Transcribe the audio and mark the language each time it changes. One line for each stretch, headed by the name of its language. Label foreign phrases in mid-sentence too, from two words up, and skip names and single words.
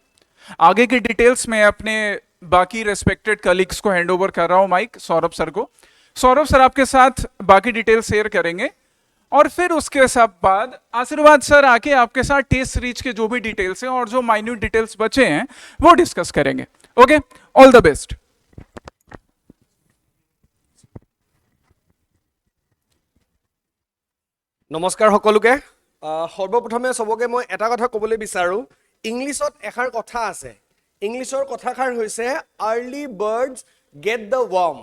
Hindi: आगे की डिटेल्स मैं अपने बाकी
English: respected colleagues
Hindi: को
English: hand over
Hindi: कर रहा हूं, माइक सौरभ सर को। सौरभ सर आपके साथ बाकी डिटेल्स शेयर करेंगे, और फिर उसके सब बाद आशीर्वाद सर आके आपके साथ
English: test series
Hindi: के जो भी डिटेल्स हैं और जो
English: minute details
Hindi: बचे हैं वो डिस्कस करेंगे।
English: OK, all the best.
Assamese: নমস্কাৰ সকলোকে। সৰ্বপ্ৰথমে চবকে মই এটা কথা ক'বলৈ বিচাৰোঁ, ইংলিছত এষাৰ কথা আছে। ইংলিছৰ কথাষাৰ হৈছে
English: early birds get the worm.